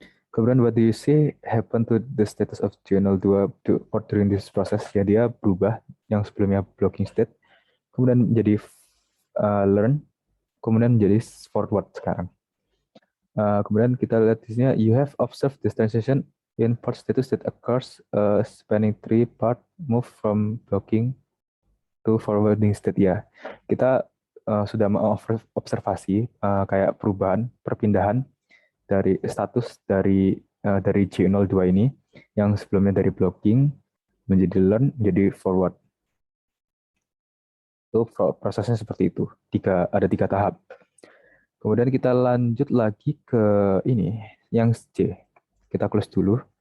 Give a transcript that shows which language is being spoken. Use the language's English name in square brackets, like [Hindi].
[English] Kemudian what do you see happen to the status of G02 port during this process? [Indonesian] Ya dia berubah, yang sebelumnya blocking state kemudian menjadi learn, kemudian menjadi forward sekarang. Kemudian kita lihat di sini, [English] you have observed this transition in port status that occurs spanning 3 part move from blocking to forwarding state. [Indonesian] Ya, kita sudah mengobservasi kayak perubahan, perpindahan dari status dari G02 ini yang sebelumnya dari blocking menjadi learn menjadi forward. Itu prosesnya seperti itu. Ada tiga tahap. Kemudian kita lanjut lagi ke ini, yang C. Kita close dulu.